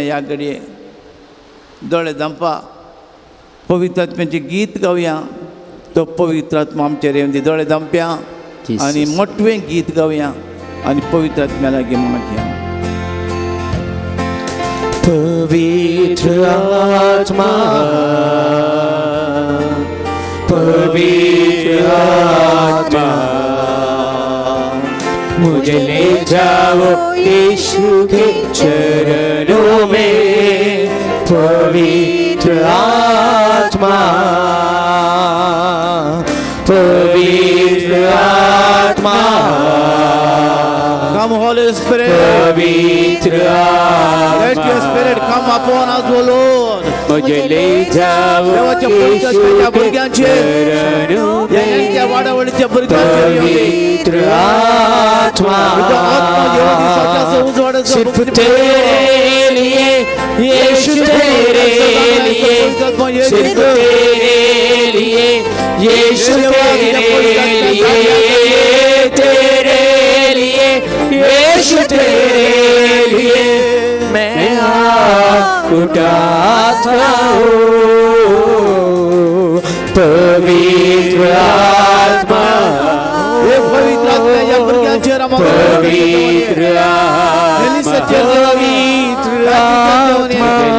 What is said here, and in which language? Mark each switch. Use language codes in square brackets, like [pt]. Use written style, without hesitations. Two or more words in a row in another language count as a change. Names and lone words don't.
[kok] ह्या घडये दोळे धांपा पवित्र आत्म्याचें गीत गावया. तो पवित्र आत्मा आमचेर येवन दी. दोळे धांपया आनी मोठवें गीत गावया आनी पवित्र आत्म्या लागीं मागया. [hi] पवित्र आत्मा पवित्र आत्मा मुझे ले जाओ यीशु के चरणों में. पवित्र आत्मा पवित्र आत्मा [en] Come Holy Spirit. [hi] पवित्र [en] Let your spirit come upon us, O Lord. [hi] मुझे ले जाओ [kok] देवाच्या पवित्र आत्म्याच्या भुरग्यांचेर ह्या नेमक्या वाडावळीच्या भुरग्यांचेर येऊ दे. पवित्र आत्मा तुझा आत्मा येऊ दे. सगळ्याचं उजवाडाचं [hi] सिर्फ भक्ती तेरे लिए यीशु तेरे लिए सिर्फ तेरे लिए यीशु तेरे लिए तेरे लिए यीशु तेरे लिए मैं हाथ उठाता हूँ. [kok] पवित्र आत्मा हे पवित्र आत्मा या भुरग्यांचेर पवित्र आत्मा पवित्र आत्मा